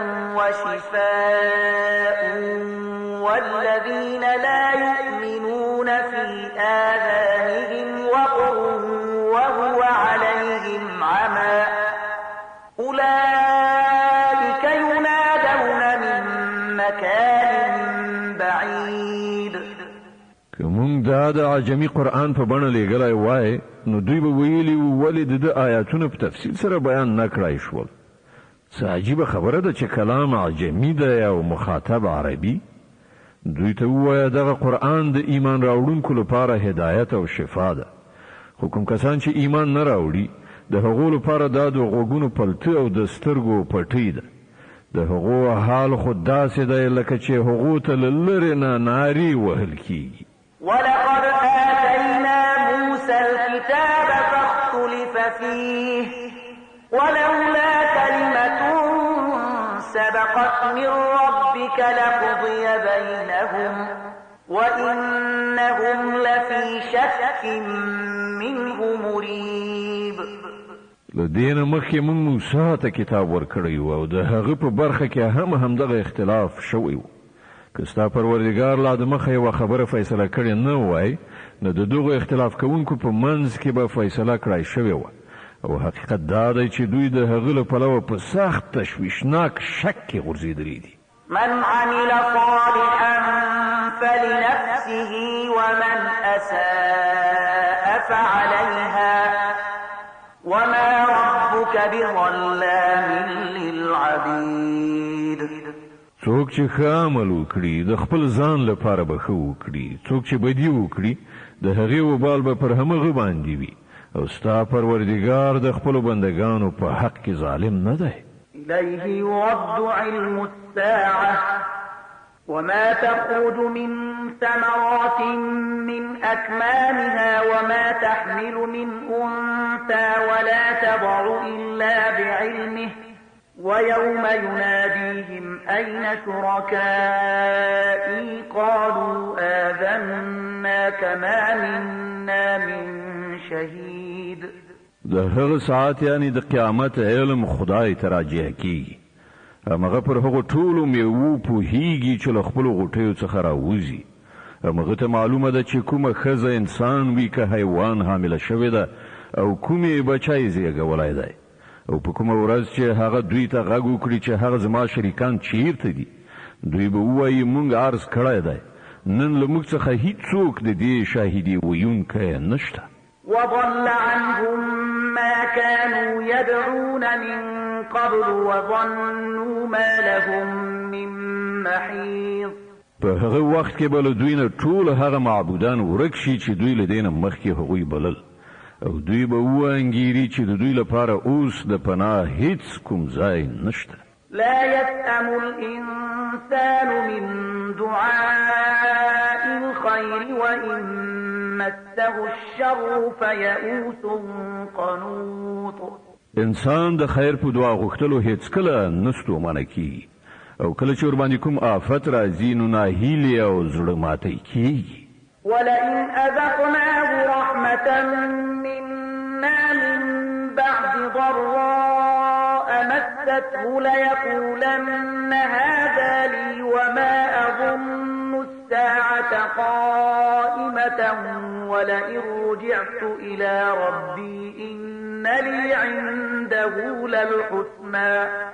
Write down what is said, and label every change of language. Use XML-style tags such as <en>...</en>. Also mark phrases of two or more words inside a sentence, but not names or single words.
<ar>وشفاء والذين لا يؤمنون في آذانهم وقر وهو عليهم عمى أولئك ينادون من مكان بعيد.</ar> <ps>که مونږ دا د عجمي قرآن په بڼه لیږلی وای نو دوی به ویلي وو ولې د ده آیاتونه په تفصیل سره بیان نه کړای شول. څه عجیبه خبره ده چې کلام عجمي دی او مخاطب عربي. دوی ته ووایه دغه قرآن د ایمان راوړونکو لپاره هدایت او شفا ده. خو کوم کسان چې ایمان نه راوړي د هغو لپاره دا د غوږونو پلته او د سترګو پټۍ ده د هغو حال خو داسې دی لکه چې هغو ته له لرې نه نارې وهل کېږي</ps> <ar>ولقد آتينا موسى الكتاب فاختلف فيه ولولا كلمة سبقت من ربك لقضي بينهم وإنهم لفي شك منه مريب</ar> <ps>لدین مخکې موږ موسی ته کتاب ورکړی و او د هغه په برخه کې همدغه اختلاف شوی و که ستا پروردګار لا د مخه یوه خبره فیصله کړې نه وای نو د دغو اختلاف کوونکو په منځ کې به فیصله کړای شوې وه او حقیقت دا دی چې دوی د هغه له پلوه په سخت تشویشناک شک کې غورځېدلي دي</ps> <ar>من عمل صالحا فلنفسه ومن أساء فعليها وما ربك بظلام للعبيد</ar> <ps>څوک چې ښه عمل وکړي د خپل ځان لپاره به ښه وکړي څوک چې بدي وکړي د هغې وبال به پر همغه باندې وي او ستا پروردګار د خپلو بندګانو په حق کې ظالم نه دی</ps> <ar>إليه يرد علم الساعة وما تخرج من ثمرات من أكمامها وما تحمل من أنثى ولا تضع إلا بعلمه ويوم يناديهم أين شركائي قالوا آذناك ما منا من شهيد</ar> <ps>د هغه ساعت یعنی د قیامت علم خدای ته راجع کیږي هغه پر هغو ټولو میوو پوهیږي چې له خپلو غوټیو څخه راوځي هغه ته معلومه ده چې کومه ښځه انسان وي که حیوان حامله شوې ده او کومې بچی زیږولی دی او په کومه ورځ چې هغه دوی ته غږ وکړي چې هغه زما شریکان چیرته دي دوی به ووایي موږ عرض کړی دی نن له موږ څخه هیڅوک د دې شاهدي ویونکی نشته</ps> <ar>وضل عنهم ما كانوا يدعون من قبل وظنوا ما لهم من محيط</ar> <ps>په هغه وخت کې به له دوی نه ټول هغه معبودان ورک شي چې دوی له دې نه مخکې هغوی بلل او دوی به وانګیري چې د دوی لپاره اوس د پناه هیڅ کوم ځای نشته</ps> <ar>لا يسأم الإنسان من دعاء الخير وإن مسه الشر فيئوس قنوط</ar> <ps>انسان د خیر په دعا غوښتلو هیڅکله نستو منع کیږي او کله چې ورباندې کوم آفت راځي نو ناهیلي او زړه ماتي کیږي</ps> <ar>ولئن أذقناه رحمة منا من بعد ضراء مسته ليقولن هذا لي وما أظن الساعة قائمة ولئن رجعت إلى ربي إن لي عنده للحسنى</ar>